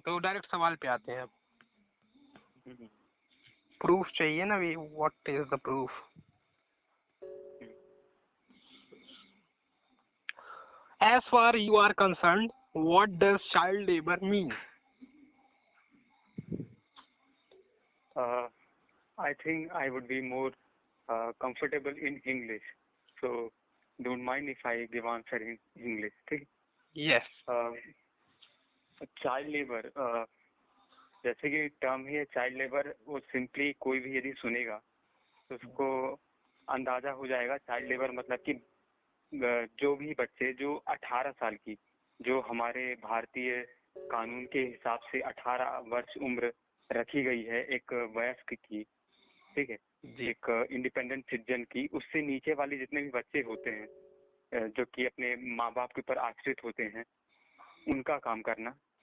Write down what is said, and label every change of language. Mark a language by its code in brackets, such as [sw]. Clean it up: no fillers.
[hi] तो डायरेक्ट सवाल पे आते हैं। हम्म, प्रूफ चाहिए ना, भी [en] What is the proof. As far you are concerned, what does child labor mean? I think I would be more comfortable in English, so don't mind if I give answer in English. [hi] ठीक? [en] Yes. [hi] Child labour, जैसे कि term ही है child labour, वो simply कोई भी यदि सुनेगा तो उसको अंदाजा हो जाएगा चाइल्ड लेबर मतलब कि जो भी बच्चे जो 18 साल की, जो हमारे भारतीय कानून के हिसाब से 18 वर्ष उम्र रखी गई है एक वयस्क की, ठीक है, एक इंडिपेंडेंट सिटीजन की, उससे नीचे वाले जितने भी बच्चे होते हैं जो कि अपने माँ बाप के ऊपर आश्रित होते हैं, उनका काम करना